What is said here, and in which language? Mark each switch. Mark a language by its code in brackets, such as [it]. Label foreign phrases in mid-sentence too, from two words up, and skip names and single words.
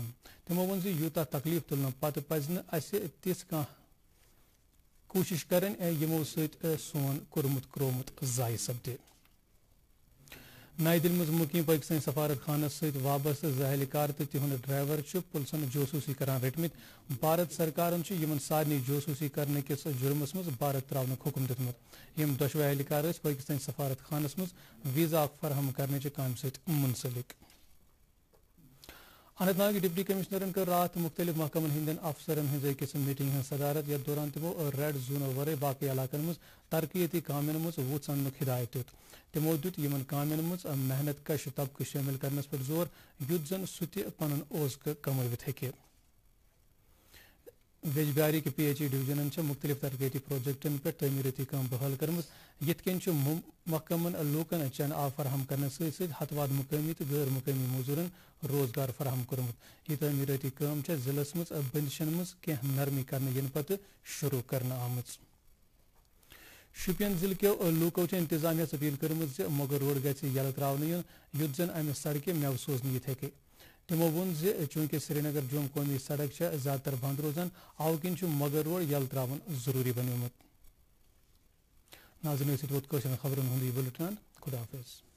[ks] تِمو ووٚن زِ یوٗتاہ تکلیٖف تُلنہٕ پتہٕ پزِ نہٕ اسہِ تِژھ کانٛہہ کوٗشش کرٕنۍ یِمو سۭتۍ سون کوٚرمُت کرومُت ضایع سپدِ نئی دل مز مقیم پاکستانی سفارت خانس ست وابستہ 2 اہلکار تو تہند ڈرائیور پلسن جوسوسی کران رٹمت بھارت سرکارن یمن سارے جوسوسی کرنے کس جرمس مز بھارت تراؤنک حکم دتمت یم دشوے اہلکار پاکستانی سفارت خانس مز ویزا فراہم کرنے کام ست منسلک اننت ناگ [en] deputy commissioners [ks] کر رات مختلف محکمن ہندین افسرن ہز أکس میٹنگ ہند صدارت یتھ دوران تمو ریڈ زونو ورائے باقی علاقن مز ترقیتی کامن مز ووت ژھننُک ہدایت دیت تمو دیت یمن کامن مز محنت کش طبقہ شامل کرنس پہ زور یُتھ زن سہ تہ پنن اوزکہ کمٲوِتھ ہیکہ ویجبیاری کے PHE ڈویژنن مختلف ترقیتی پروجیکٹن پہ تعمیراتی کام بحال کرمز یت کن محکمن لوکن چین آب فراہم کرنے ست ہتواد مقامی تو غیر مقامی موزورن روزگار فراہم کورمت یہ تعمیراتی کام ضلع مز بندشن مز کینٛہہ نرمی کرنے ین پتہ شروع کرنے آمت شوپین ضلع کے لوکو انتظامیہ اپیل کرمز مغل روڈ گژھِ یلہٕ تراونہٕ یُن یُتھ زن امہ سڑکہ میوٕ سوزنہٕ یِتھ ہیکہ تمو ووٚن چونکہ سری نگر جوم قومی سڑک زیادہ تر بند روزان او کن مغل روڈ یلہٕ تراون ضروری بنیومت ناظرین سۭتۍ ووت کٲشرٮ۪ن خبرن ہُنٛد یہِ بُلٹن خدا حافظ